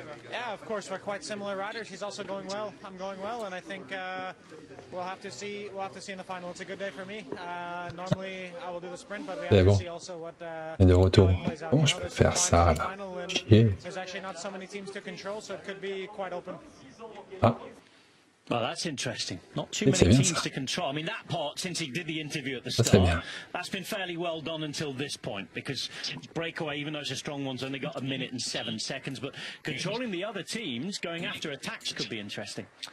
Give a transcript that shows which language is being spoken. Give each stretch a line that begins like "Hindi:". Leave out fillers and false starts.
English: Yeah, of course, we're quite similar riders. He's also going well. I'm going well, and I think we'll have to see. We'll have to see in the final. It's a good day for me. Normally, I will do the sprint, but we have to see also what.
French: Et de retour. Bon, je peux faire ça là.
English: There's actually not so many teams to to control, so it could be quite open. Ah. Well, that's interesting. Not too many teams to control. I mean, that part, since he did the interview at the start, that's been fairly well done until this point, because breakaway, even though it's a strong one's only got 1 minute and 7 seconds, but controlling the other teams, going after attacks could be interesting.